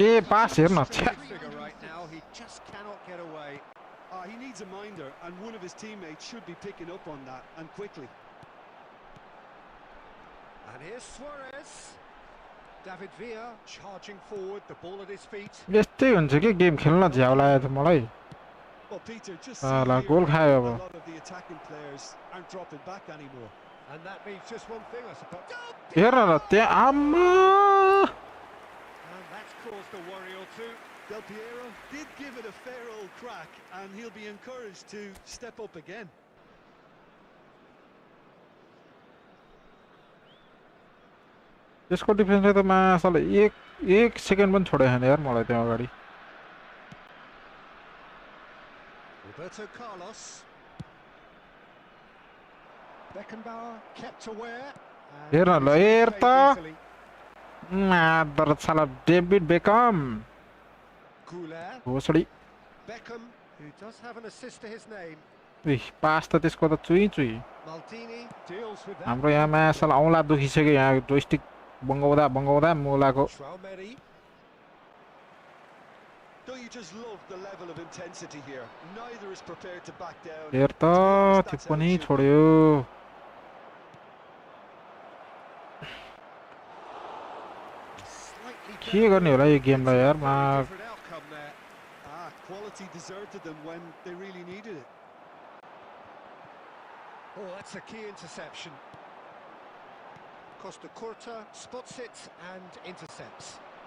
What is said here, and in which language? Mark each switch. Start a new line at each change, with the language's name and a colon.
Nepali: ए pass हेर्न
English: Figure right now, he just cannot get away. He needs a minder and one of his teammates should be picking up on that and quickly. And here's Suarez. David Villa charging forward, the ball at his feet.
Nepali: यस्तै हुन्छ के game खेल्न झ्याउ लाग्यो त मलाई
English: Well, Peter, just
Nepali: ला goal खायो अब
English: a lot of the attacking players aren't dropping back anymore. And that means just one thing, I suppose.
Nepali: हेर न त्यहाँ आम्मा
English: And that's caused a worry or two. Del Piero did give it a fair old crack and he'll be encouraged to step up again.
Nepali: यसको डिफेन्सले त मासाले एक second पनि छोडेन यार मलाई त्यहाँ अगाडि
English: Roberto Carlos. Beckenbauer kept aware.
Nepali: हेर न ल हेर त मादर साला David become
English: Goulet.
Nepali: भोसडी
English: Beckham, who does have an assist to his name.
Nepali: A pass त त्यसको त चुई चुई
English: Maldini deals with that.
Nepali: हाम्रो यहाँ मासल औँला दुखिसक्यो यहाँ जोइस्टिक बङ्गाउँदा बङ्गाउँदा मुलाको
English: Traumeri. Don't you just love the level of intensity here? Neither is prepared to back down.
Nepali: हेर त त्यो पनि छोड्यो के गर्ने होला यो गेमलाई यार मा
English: Different outcome there. Quality deserted them when they really needed it. Oh, that's a key interception. Costa Curta spots it and intercepts.